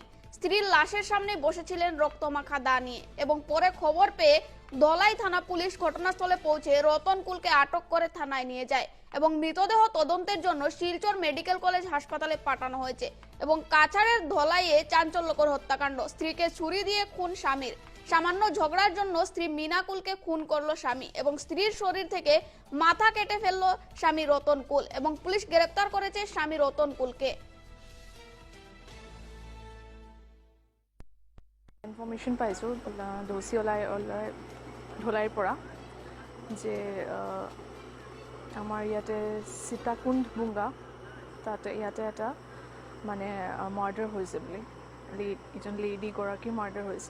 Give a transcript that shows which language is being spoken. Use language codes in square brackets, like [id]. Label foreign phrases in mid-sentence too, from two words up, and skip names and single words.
[bn] স্ত্রীর লাশের সামনে বসেছিলেন রক্তমাখা দা নিয়ে এবং পরে খবর পেয়ে ধলাই থানা পুলিশ ঘটনাস্থলে পৌঁছে রতন কুলকে আটক করে থানায় নিয়ে যায় এবং মৃতদেহ তদন্তের জন্য শিলচর মেডিকেল কলেজ হাসপাতালে পাঠানো হয়েছে। এবং কাছাড়ের ধলাইয়ে চাঞ্চল্যকর হত্যাকাণ্ড। স্ত্রীকে ছুরি দিয়ে খুন স্বামীর। সামান্য ঝগড়ার জন্য স্ত্রী মিনা কুলকে খুন করলো স্বামী এবং স্ত্রীর শরীর থেকে মাথা কেটে ফেললো স্বামী রতন কুল এবং পুলিশ গ্রেপ্তার করেছে স্বামী রতন কুলকে। [as] ইনফরমেশ্যন পাইছোঁ দোষী ওলাই ধলাইৰ পৰা যে আমাৰ ইয়াতে সীতাকুণ্ড বুংগা তাতে ইয়াতে এটা মানে মাৰ্ডাৰ হৈছে বুলি এজন লেডিগৰাকী মাৰ্ডাৰ হৈছে।